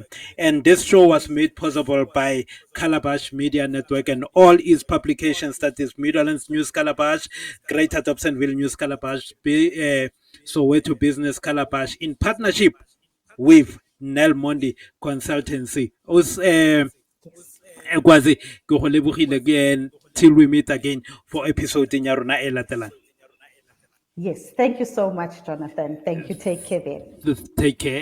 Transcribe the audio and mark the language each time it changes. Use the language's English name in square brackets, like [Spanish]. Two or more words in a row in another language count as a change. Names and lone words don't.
[English] And this show was made possible by Calabash Media Network and all its publications, that is Midlands News Calabash, Greater Dobsonville News Calabash, Soweto Business Calabash, in partnership with Nell Mondi Consultancy. Kwazi, [Northern Sotho] ke go lebogile [English] till we meet again for episode [Northern Sotho] ya rona e latelang. [English] Yes. Thank you so much, Jonathan. Thank you. Take care then. Take care.